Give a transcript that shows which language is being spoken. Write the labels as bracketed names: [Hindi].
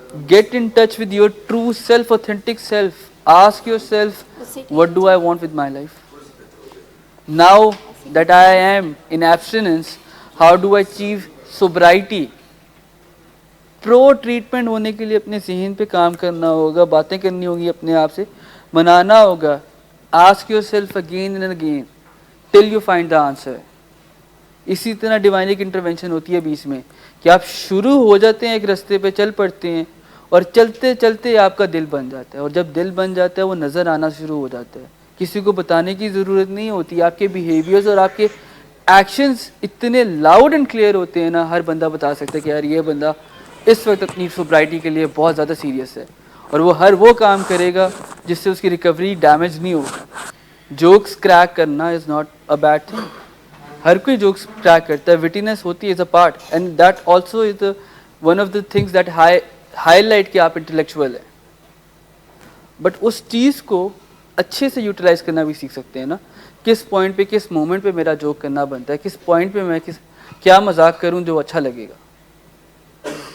[English] Get in touch with your true self, authentic self. Ask yourself what do I want with my life. Now that I am in abstinence, how do I achieve sobriety. [Urdu] Pro treatment ہونے کے لیے اپنے ذہن پہ کام کرنا ہوگا, باتیں کرنی ہوگی, اپنے آپ سے منانا ہوگا. [English] Ask yourself again and again till you find the answer. [Urdu] اسی طرح ڈیوائن ایک انٹروینشن ہوتی ہے بیچ میں کہ آپ شروع ہو جاتے ہیں ایک رستے پہ, چل پڑتے ہیں, اور چلتے چلتے آپ کا دل بن جاتا ہے. اور جب دل بن جاتا ہے وہ نظر آنا شروع ہو جاتا ہے. کسی کو بتانے کی ضرورت نہیں ہوتی. آپ کے بیہیویئرز اور آپ کے ایکشنز اتنے [English] loud and clear [Urdu] ہوتے ہیں نا, ہر بندہ بتا سکتا ہے کہ یار یہ بندہ اس وقت اپنی سوبرائٹی کے لیے بہت زیادہ سیریس ہے, اور وہ کام کرے گا جس سے اس کی ریکوری ڈیمیج نہیں ہوگی. [English] jokes crack [Urdu] کرنا [English] Is not a bad thing. [Urdu] ہر کوئی [English] jokes crack [Urdu] کرتا ہے, وٹینس ہوتی ہے, [English] is a part, and that also is one of the things that highlight [Urdu] کہ آپ انٹلیکچوئل ہیں. بٹ اس چیز کو اچھے سے یوٹیلائز کرنا بھی سیکھ سکتے ہیں نا. کس پوائنٹ پہ, کس مومنٹ پہ میرا جوک کرنا بنتا ہے, کس پوائنٹ پہ میں کیا مذاق کروں جو اچھا لگے گا.